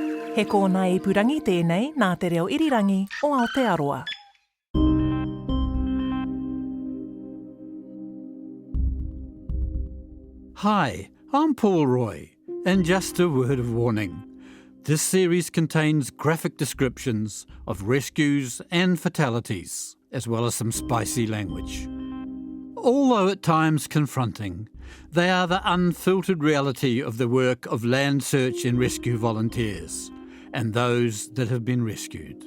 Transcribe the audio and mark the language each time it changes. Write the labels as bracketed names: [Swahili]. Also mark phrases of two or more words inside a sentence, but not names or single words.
[Māori] He kōna ipurangi tēnei nā te reo irirangi o Aotearoa. [English] Hi, I'm Paul Roy, and just a word of warning. This series contains graphic descriptions of rescues and fatalities, as well as some spicy language. Although at times confronting, they are the unfiltered reality of the work of land search and rescue volunteers and those that have been rescued.